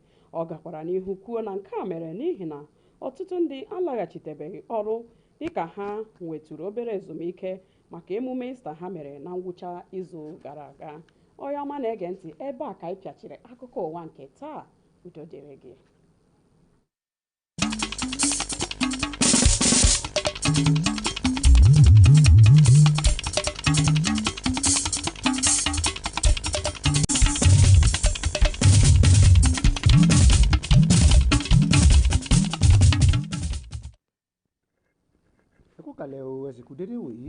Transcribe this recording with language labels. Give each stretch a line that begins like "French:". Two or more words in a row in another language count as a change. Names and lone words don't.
Igbo: Ọ gakwara n'ihu kwuo na nke a mere n'ihi na ọtụtụ ndị alaghachitebeghị ọrụ dịka ha nwetụrụ obere ezumike maka emume Ista ha mere na ngwụcha izu gara aga. Onye ọma na-ege ntị, ebe a ka anyị pịachiri akụkọ ụwa nke taa. Udo dịrị gị.
Yoruba: Ẹ kú kalẹ̀ o, ẹ sì kú dédé wòyí.